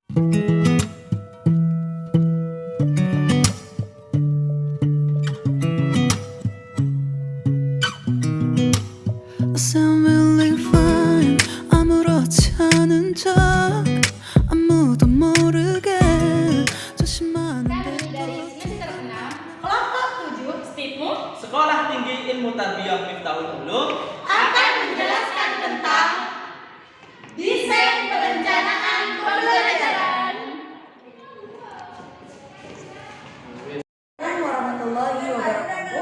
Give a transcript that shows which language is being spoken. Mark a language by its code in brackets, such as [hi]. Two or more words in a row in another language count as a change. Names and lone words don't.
[en] sound really fine. [ko] 아무렇지 않은 척 아무도 모르게 조심하는데 [id] Dari semester 6, kelompok 7, STIPMU Sekolah Tinggi Ilmu Tarbiyah Miftahul Ulum akan menjelaskan tentang desain perencanaan pembelajaran. [ar] السلام عليكم ورحمة الله وبركاته.